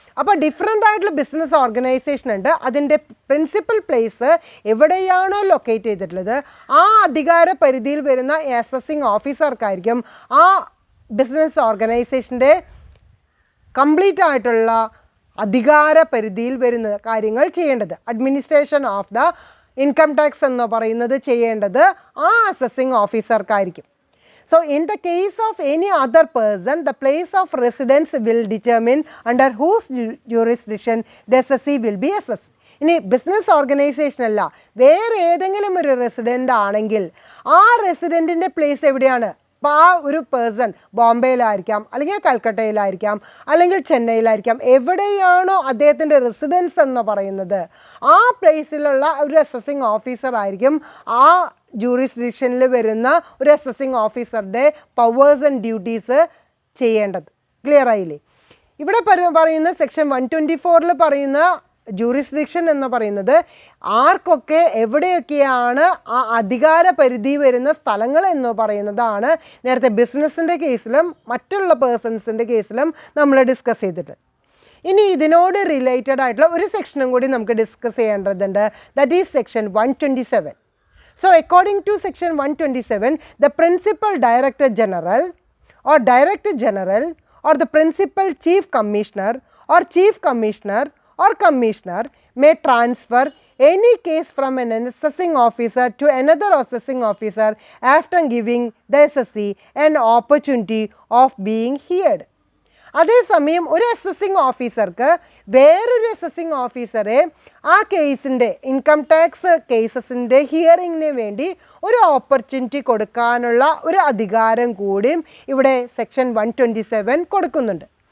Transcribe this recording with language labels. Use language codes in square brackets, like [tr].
[ml] അപ്പോൾ ഡിഫറെൻ്റ് ആയിട്ടുള്ള business organisation ഉണ്ട്, അതിൻ്റെ പ്രിൻസിപ്പൽ പ്ലേസ് എവിടെയാണോ ലൊക്കേറ്റ് ചെയ്തിട്ടുള്ളത് ആ അധികാര പരിധിയിൽ വരുന്ന അസസിങ് ഓഫീസർക്കായിരിക്കും ആ ബിസിനസ് ഓർഗനൈസേഷൻ്റെ കംപ്ലീറ്റ് ആയിട്ടുള്ള അധികാര പരിധിയിൽ വരുന്ന കാര്യങ്ങൾ ചെയ്യേണ്ടത്. Administration of the income tax എന്ന് പറയുന്നത് ചെയ്യേണ്ടത് ആ assessing ഓഫീസർക്കായിരിക്കും. [en] So, in the case of any other person, the place of residence will determine under whose jurisdiction the SSC will be assessed. [ml] ഇനി ബിസിനസ് ഓർഗനൈസേഷൻ അല്ല, വേറെ ഏതെങ്കിലും ഒരു റെസിഡൻ്റ് ആണെങ്കിൽ ആ റെസിഡൻറ്റിൻ്റെ പ്ലേസ് എവിടെയാണ്? അപ്പോൾ ആ ഒരു പേഴ്സൺ ബോംബെയിലായിരിക്കാം, അല്ലെങ്കിൽ കൽക്കട്ടയിലായിരിക്കാം, അല്ലെങ്കിൽ ചെന്നൈയിലായിരിക്കാം, എവിടെയാണോ അദ്ദേഹത്തിൻ്റെ റെസിഡൻസ് എന്ന് പറയുന്നത് ആ പ്ലേസിലുള്ള ഒരു അസസിങ് ഓഫീസർ ആയിരിക്കും ആ ജൂറിസ്ഡിക്ഷനിൽ വരുന്ന ഒരു അസസിങ് ഓഫീസറുടെ പവേഴ്സ് ആൻഡ് ഡ്യൂട്ടീസ് ചെയ്യേണ്ടത്. ക്ലിയർ ആയില്ലേ? ഇവിടെ പറയുന്ന സെക്ഷൻ 124 പറയുന്ന ജൂറിസ്ഡിക്ഷൻ എന്ന് പറയുന്നത് ആർക്കൊക്കെ എവിടെയൊക്കെയാണ് ആ അധികാര പരിധി വരുന്ന സ്ഥലങ്ങൾ എന്ന് പറയുന്നതാണ് നേരത്തെ ബിസിനസ്സിൻ്റെ കേസിലും മറ്റുള്ള പേഴ്സൺസിൻ്റെ കേസിലും നമ്മൾ ഡിസ്കസ് ചെയ്തിട്ട്. ഇനി ഇതിനോട് റിലേറ്റഡ് ആയിട്ടുള്ള ഒരു സെക്ഷനും കൂടി നമുക്ക് ഡിസ്കസ് ചെയ്യേണ്ടതുണ്ട്. [en] That is section 127. So, according to section 127, the principal director general or director general or the principal chief commissioner or chief commissioner or commissioner may transfer any case from an assessing officer to another assessing officer after giving the SSC an opportunity of being heard. [ml] അതേസമയം ഒരു assessing ഓഫീസർക്ക് വേറൊരു assessing ഓഫീസറെ ആ കേസിൻ്റെ income tax കേസസിൻ്റെ ഹിയറിങ്ങിന് വേണ്ടി ഒരു opportunity കൊടുക്കാനുള്ള ഒരു അധികാരം കൂടിയും ഇവിടെ സെക്ഷൻ 127 കൊടുക്കുന്നുണ്ട്.